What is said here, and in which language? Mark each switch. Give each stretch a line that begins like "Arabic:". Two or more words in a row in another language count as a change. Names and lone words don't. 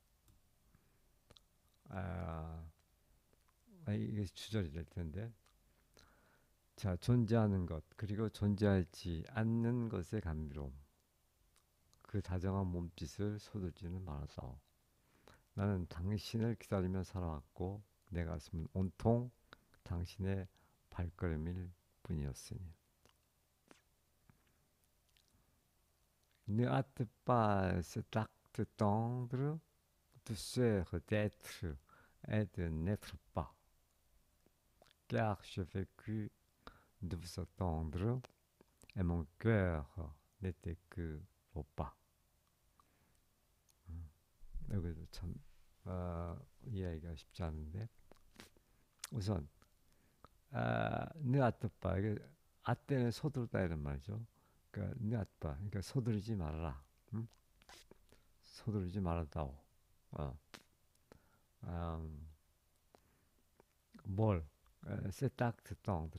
Korean: 아, 이게 주절이 될 텐데 자 존재하는 것 그리고 존재하지 않는 것의 감미로움 그 다정한 몸짓을 서두르지는 말아서 나는 당신을 기다리며 살아왔고 내 가슴은 온통 당신의 발걸음일 뿐이었으니
French: Ne hâte pas cet acte tendre douceur d'être et de n'être pas car je vécu de vous attendre et mon cœur n'était que au pas
Korean: 여기도 참 이해하기가 쉽지 않은데 우선
French: ne hâte pas
Korean: 이게 아때는 서두르다 이런 말이죠. 그러니까
French: ne hâte pas
Korean: 그러니까 서두르지 말아라. 음? 서두르지 말았다오. 어, 음, 뭘 세딱 듣던 들어.